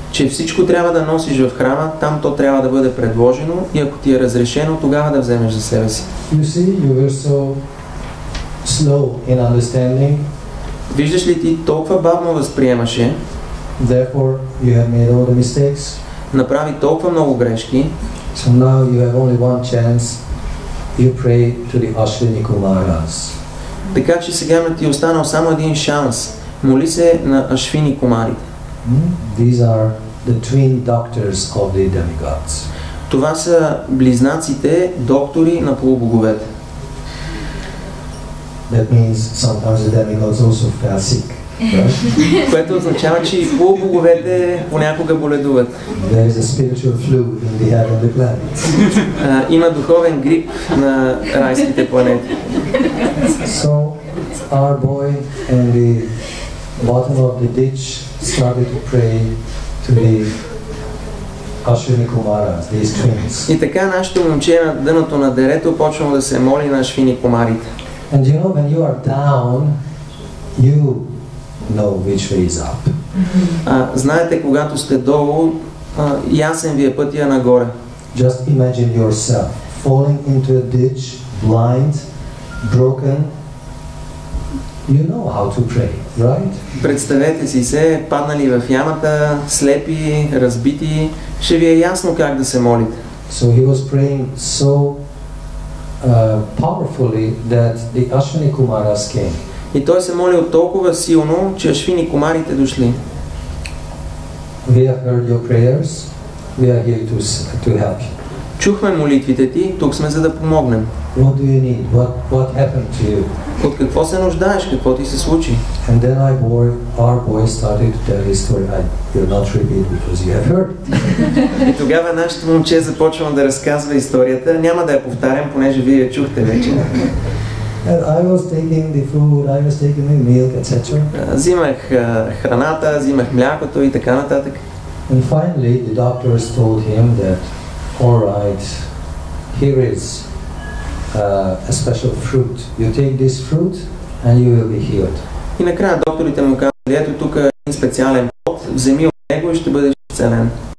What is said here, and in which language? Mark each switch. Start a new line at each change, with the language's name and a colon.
Bulgarian: че всичко трябва да носиш в храма, там то трябва да бъде предложено и ако ти е разрешено, тогава да вземеш за себе си.
English: You see, you were so slow in understanding,
Bulgarian: Виждаш ли, ти толкова бавно възприемаше,
English: therefore you have made all the mistakes.
Bulgarian: направи толкова много грешки,
English: So now you have only one chance. You pray to the Ashwini Kumaras.
Bulgarian: така че сега ти е останал само един шанс. Моли се на Ашвини Кумарите.
English: These are the twin doctors of the demigods.
Bulgarian: Това са близнаците, доктори на полубоговете.
English: That means sometimes the demigods also fell sick. Right?
Bulgarian: Което означава, че и полубоговете понякога боледуват.
English: There is a spiritual flu in the heavenly planets.
Bulgarian: Има духовен грип на райските планети.
English: So our boy in the bottom of the ditch started to pray to the Ashwini Kumaras, these twins.
Bulgarian: И така нашето момче на дъното на дерето почнало да се моли на Ашвини Кумарите.
English: And you know, when you are down, you know which way is up.
Bulgarian: Знаете, когато сте долу, ясен ви е пътя нагоре.
English: Just imagine yourself falling into a ditch, blind, broken, you know how to pray, right?
Bulgarian: Представете си се, паднали в ямата, слепи, разбити, ще ви е ясно как да се молите.
English: So he was praying so powerfully that the Ashwini Kumaras came.
Bulgarian: И той се молил толкова силно, че Ашвини Кумарите дошли.
English: We have heard your prayers. We are here to help you.
Bulgarian: Чухме молитвите ти, тук сме за да помогнем.
English: What do you need? What happened to you?
Bulgarian: От какво се нуждаеш? Какво ти се случи?
English: And then our boy started to tell his story. I will not repeat because you have heard.
Bulgarian: И тогава нашето момче започва да разказва историята. Няма да я повтарям, понеже вие я чухте вече.
English: And I was taking the food, I was taking the milk, etc.
Bulgarian: Взимах храната, взимах млякото и така нататък.
English: And finally, the doctors told him that, all right, here is a special fruit. You take this fruit and you will be healed.
Bulgarian: И накрая докторите му казали, ето тук е един специален плод, вземи от него и ще бъдеш изцелен.